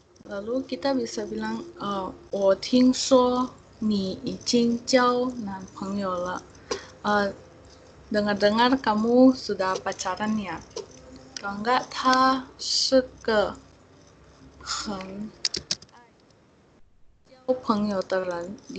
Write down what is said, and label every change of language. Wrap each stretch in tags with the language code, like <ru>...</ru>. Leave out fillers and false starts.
<id>Lalu kita bisa bilang,</id> <zh>我听说你已经交男朋友了.</zh> <id>Dengar-dengar kamu sudah pacaran ya. Kalau enggak,</id> <zh>他是个很交朋友的人.</zh>